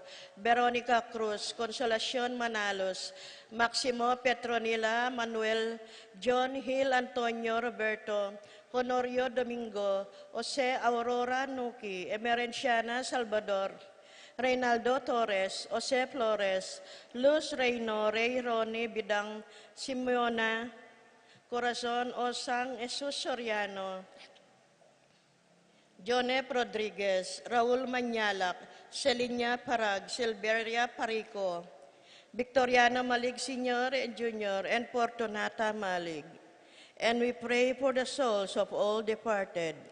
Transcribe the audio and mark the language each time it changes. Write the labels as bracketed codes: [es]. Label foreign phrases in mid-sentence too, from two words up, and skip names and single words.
[en] Veronica Cruz, Consolacion Manalos, Maximo Petronila Manuel, John Hill Antonio Roberto, Honorio Domingo, Jose Aurora Nuki, Emerenciana Salvador, Reynaldo Torres, Jose Flores, Luz Reyno, Ray Ronnie Bidang, Simeona Corazon Osang Jesus Soriano, Jonep Rodriguez, Raul Manyalak, Celinia Parag, Silveria Parico, Victoriano Malig Sr. and Jr., and Fortunata Malig. And we pray for the souls of all departed.